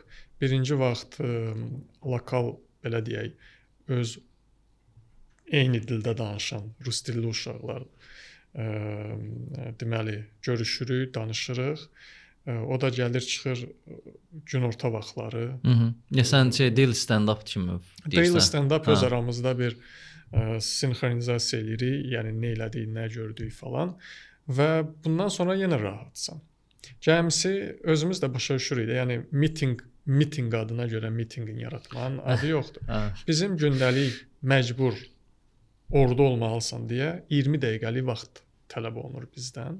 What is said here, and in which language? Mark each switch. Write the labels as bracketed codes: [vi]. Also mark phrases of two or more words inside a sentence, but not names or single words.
[az] Birinci vaxt lokal belə deyək, öz eyni dildə danışan rus dilli uşaqlar deməli görüşürük, danışırıq. O da gəlir çıxır günorta vaxtları. Sən [en] daily stand-up [az] kimi deyirsən. [en] Daily stand-up [az] öz aramızda bir sinxronizasiya edirik, yəni nə elədik, nə gördük falan və bundan sonra yenə rahatsan. Cəmisi özümüz də başa düşürük də, yəni meeting adına görə meetingin yaratmanın adı yoxdur. Bizim gündəlik məcbur orada olmalısan deyə 20 dəqiqəlik vaxt tələb olunur bizdən.